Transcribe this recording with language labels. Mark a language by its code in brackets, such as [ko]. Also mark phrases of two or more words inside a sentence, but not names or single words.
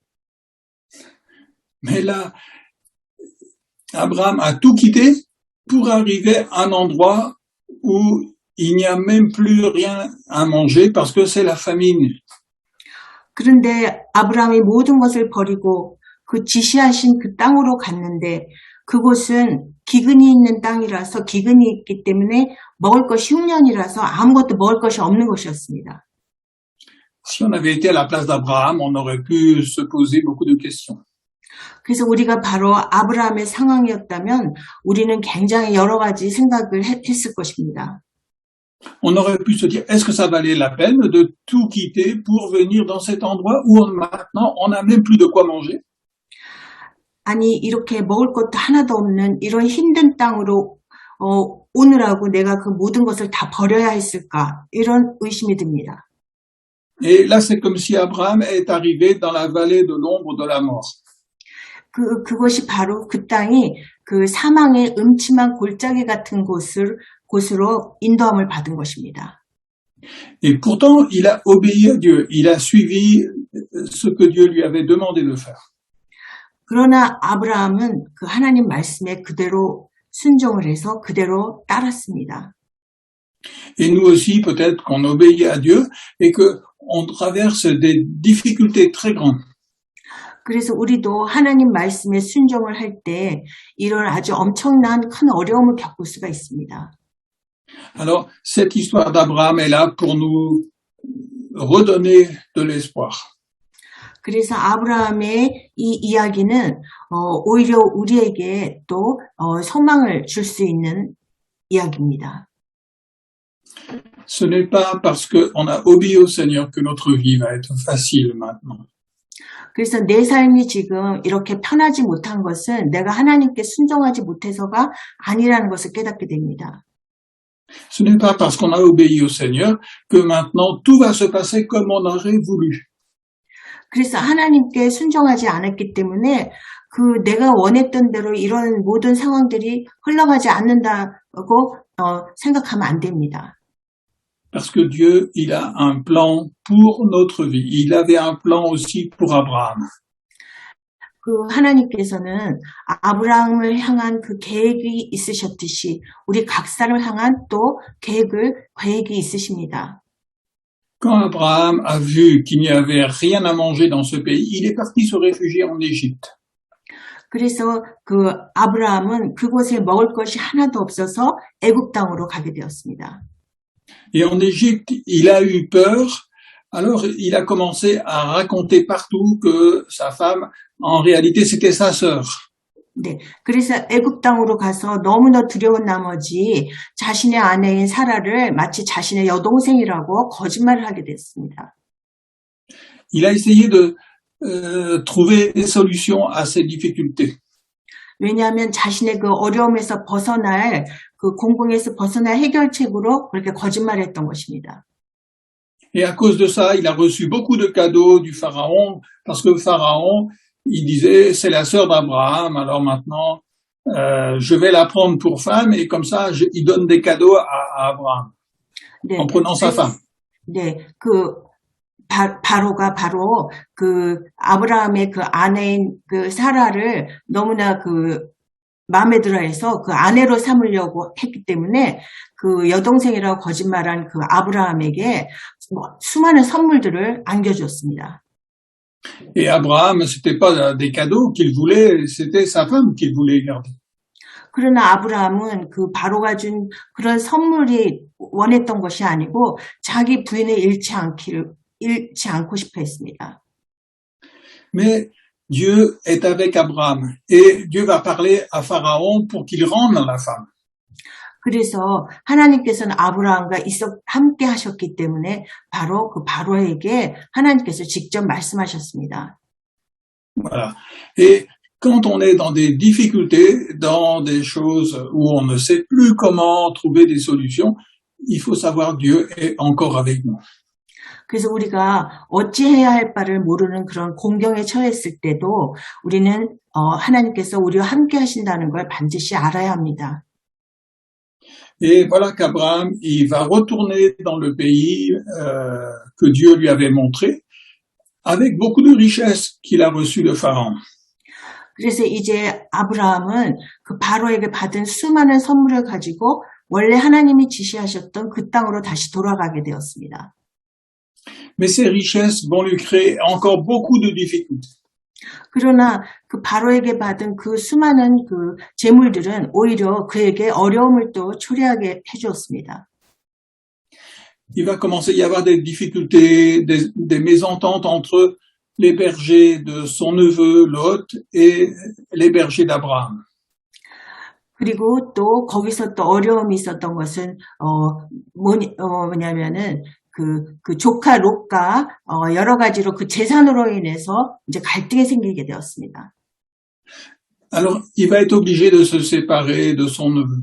[fr] Mais là, Abraham a tout quitté pour arriver à un endroit où il n'y a même plus rien à manger parce que c'est la famine. [ko] 그런데 아브라함이 모든 것을 버리고 그 지시하신 그 땅으로 갔는데 그곳은 기근이 있는 땅이라서 기근이 있기 때문에 먹을 것이 흉년이라서 아무것도 먹을 것이 없는 것이었습니다. [fr] Si on avait été à la place d'Abraham, on aurait pu se poser beaucoup de questions. [ko] 그래서 우리가 바로 아브라함의 상황이었다면 우리는 굉장히 여러 가지 생각을 했을 것입니다. [fr] On aurait pu se dire, est-ce que ça valait la peine de tout quitter pour venir dans cet endroit où maintenant on n'a même plus de quoi manger? [ko] 아니 이렇게 먹을 것도 하나도 없는 이런 힘든 땅으로 오느라고 내가 그 모든 것을 다 버려야 했을까? 이런 의심이 듭니다. [fr] Et là, c'est comme si Abraham est arrivé dans la vallée de l'ombre de la mort. [ko] 그것이 바로 그 땅이 그 사망의 음침한 골짜기 같은 곳으로 인도함을 받은 것입니다. [fr] Et pourtant, il a obéi à Dieu. Il a suivi ce que Dieu lui avait demandé de faire. [ko] 그러나 아브라함은 그 하나님 말씀에 그대로 순종을 해서 그대로 따랐습니다. [fr] Et nous aussi, peut-être qu'on obéit à Dieu et qu'on traverse des difficultés très grandes. [ko] 그래서 우리도 하나님 말씀에 순종을 할 때 이런 아주 엄청난 큰 어려움을 겪을 수가 있습니다. [fr] Alors, cette histoire d'Abraham est là pour nous redonner de l'espoir. [ko] 그래서 아브라함의 이 이야기는 오히려 우리에게 또 소망을 줄 수 있는 이야기입니다. [fr] Ce n'est pas parce qu'on a obéi au Seigneur que notre vie va être facile maintenant. [ko] 그래서 내 삶이 지금 이렇게 편하지 못한 것은 내가 하나님께 순종하지 못해서가 아니라는 것을 깨닫게 됩니다. [fr] Ce n'est pas parce qu'on a obéi au Seigneur que maintenant tout va se passer comme on aurait voulu. [ko] 그래서 하나님께 순종하지 않았기 때문에 그 내가 원했던 대로 이런 모든 상황들이 흘러가지 않는다고 생각하면 안 됩니다. [fr] Parce que Dieu, il a un plan pour notre vie. Il avait un plan aussi pour Abraham. [ko] 그 하나님께서는 아브라함을 향한 그 계획이 있으셨듯이 우리 각사를 향한 또 계획이 있으십니다. [fr] Quand Abraham a vu qu'il n'y avait rien à manger dans ce pays, il est parti se réfugier en Égypte. [ko] 그래서 그 아브라함은 그곳에 먹을 것이 하나도 없어서 애굽 땅으로 가게 되었습니다. [fr] Et en Égypte, il a eu peur. Alors, il a commencé à raconter partout que sa femme, en réalité, c'était sa sœur. [ko] 네, 그래서 애굽 땅으로 가서 너무나 두려운 나머지 자신의 아내인 사라를 마치 자신의 여동생이라고 거짓말을 하게 됐습니다. [fr] Il a essayé de trouver des solutions à ces difficultés. [ko] 왜냐하면 자신의 그 어려움에서 벗어날 그 공공에서 벗어날 해결책으로 그렇게 거짓말했던 것입니다. [fr] Et à cause de ça, il a reçu beaucoup de cadeaux du Pharaon, parce que le Pharaon, il disait, c'est la sœur d'Abraham, alors maintenant, je vais la prendre pour femme, et comme ça, il donne des cadeaux à Abraham, [ko] 네, [fr] en prenant sa femme. [ko] 네, 바로가 바로 그 아브라함의 그 아내인 그 사라를 너무나 그 마음에 들어해서 그 아내로 삼으려고 했기 때문에 그 여동생이라고 거짓말한 그 아브라함에게 수많은 선물들을 안겨줬습니다. [fr] Et Abraham, c'était pas des cadeaux qu'il voulait, c'était sa femme qu'il voulait garder. [ko] 그러나 아브라함은 그 바로가 준 그런 선물이 원했던 것이 아니고 자기 부인을 잃지 않고 싶어 했습니다. [fr] Mais Dieu est avec Abraham et Dieu va parler à Pharaon pour qu'il rende la femme. [ko] 그래서 하나님께서는 아브라함과 함께 하셨기 때문에 바로 그 바로에게 하나님께서 직접 말씀하셨습니다. [fr] Voilà. Et quand on est dans des difficultés, dans des choses où on ne sait plus comment trouver des solutions, il faut savoir Dieu est encore avec nous. [ko] 그래서 우리가 어찌해야 할 바를 모르는 그런 공경에 처했을 때도 우리는 하나님께서 우리와 함께 하신다는 걸 반드시 알아야 합니다. [fr] Et voilà qu'Abraham, il va retourner dans le pays que Dieu lui avait montré, avec beaucoup de richesses qu'il a reçues de Pharaon. [ko] 그래서 이제 아브라함은 그 바로에게 받은 수많은 선물을 가지고 원래 하나님이 지시하셨던 그 땅으로 다시 돌아가게 되었습니다. [fr] Mais ces richesses vont lui créer encore beaucoup de difficultés. [ko] 그러나 그 바로에게 받은 그 수많은 그 재물들은 오히려 그에게 어려움을 또 초래하게 해주었습니다. [fr] Il va commencer à y avoir des difficultés, des mésententes entre les bergers de son neveu Lot et les bergers d'Abraham. [ko] 그리고 또 거기서 또 어려움이 있었던 것은 뭐냐면은 그 조카 롯과 여러 가지로 그 재산으로 인해서 이제 갈등이 생기게 되었습니다. [fr] Alors, il va être obligé de se séparer de son neveu.